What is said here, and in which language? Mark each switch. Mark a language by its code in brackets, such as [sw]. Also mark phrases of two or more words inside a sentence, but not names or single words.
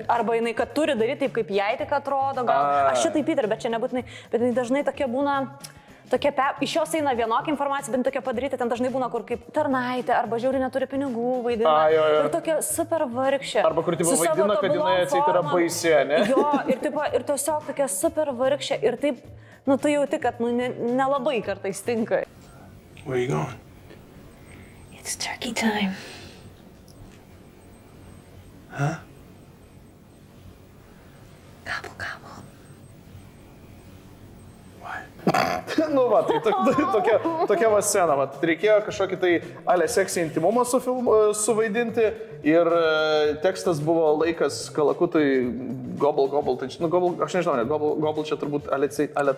[lt] Arba jinai, kad turi daryti taip, kaip jai tik atrodo, gal aš šitai Peter, bet čia nebūtinai, bet jinai dažnai tokia būna, iš jos eina vienokia informacija, bet tokia padaryti, ten dažnai būna, kur kaip tarnaitė, arba žiauri neturi pinigų vaidina. Ir tokia super vargšė. Arba kur tipo vaidina, kad jinai atseit yra baisi, ne? Jo, ir tiesiog tokia super vargšė, ir taip, tu jauti, kad nelabai kartais tinka. [en] Where are you going? It's turkey time. Huh? Gobble, gobble. [lt] Va, tai tokia va scena, va, reikėjo kažkokį tai seksį intimumą suvaidinti ir tekstas buvo laikas kalakutui [en] gobble, gobble, [lt] tai, gobble, aš nežinau, gobble čia turbūt taip